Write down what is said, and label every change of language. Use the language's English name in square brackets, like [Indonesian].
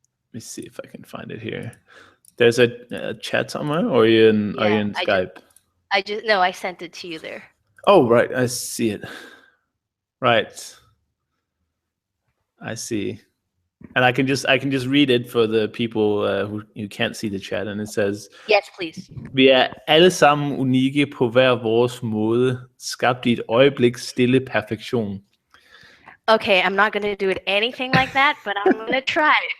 [English] Let me see if I can find it here. There's a chat somewhere, or are you Yeah, in Skype? no, I sent it to you there. Oh, right, I see it. Right, I see, and I can just read it for the people who can't see the chat, and it says, Yes, please. [Danish] vi er alle sammen unikke på hver vores måde, skabt i et øjebliks stille perfektion. [English] Okay, I'm not gonna do it anything like that, but I'm gonna try.